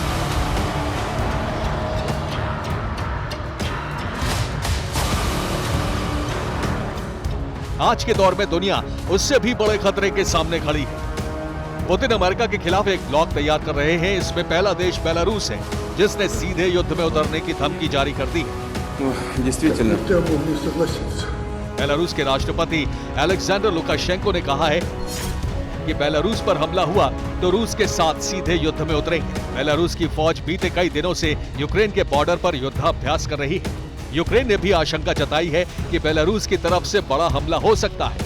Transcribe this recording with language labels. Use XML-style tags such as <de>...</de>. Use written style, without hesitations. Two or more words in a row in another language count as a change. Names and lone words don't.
<hi>आज के दौर में दुनिया उससे भी बड़े खतरे के सामने खड़ी है। पुतिन अमेरिका के खिलाफ एक ब्लॉक तैयार कर रहे हैं। इसमें पहला देश बेलारूस है, जिसने सीधे युद्ध में उतरने की धमकी जारी कर दी है।</hi> <ru>Ну, действительно, Я мог не согласиться.</ru> <hi>बेलारूस के राष्ट्रपति अलेक्जेंडर लुकाशेंको ने कहा है कि बेलारूस पर हमला हुआ तो रूस के साथ सीधे युद्ध में उतरेंगे। बेलारूस की फौज बीते कई दिनों से यूक्रेन के बॉर्डर पर युद्धाभ्यास कर रही है। यूक्रेन ने भी आशंका जताई है कि बेलारूस की तरफ से बड़ा हमला हो सकता है।</hi>